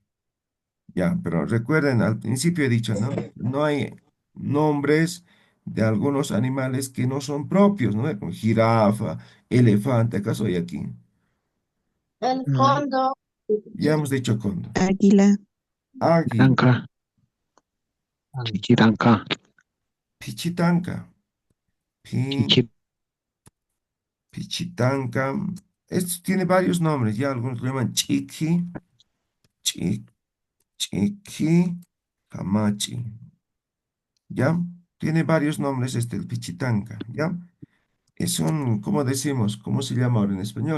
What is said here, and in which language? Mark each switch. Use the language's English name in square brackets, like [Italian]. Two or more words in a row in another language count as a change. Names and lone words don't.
[Spanish] Ya, pero recuerden, al principio he dicho, ¿no? No hay nombres de algunos animales que no son propios, ¿no? Como jirafa, elefante, ¿acaso hay aquí? El No hay. cóndor. Ya hemos dicho cóndor. Águila, Águila, Tanca, An- chichitanca, pichitanca, pi- chichi, pichitanca. Esto tiene varios nombres, ya algunos lo llaman chiqui, chi- chiqui, hamachi, ¿ya? Tiene varios nombres este, el pichitanca, ¿ya? Es un, ¿cómo decimos? ¿Cómo se llama ahora en español?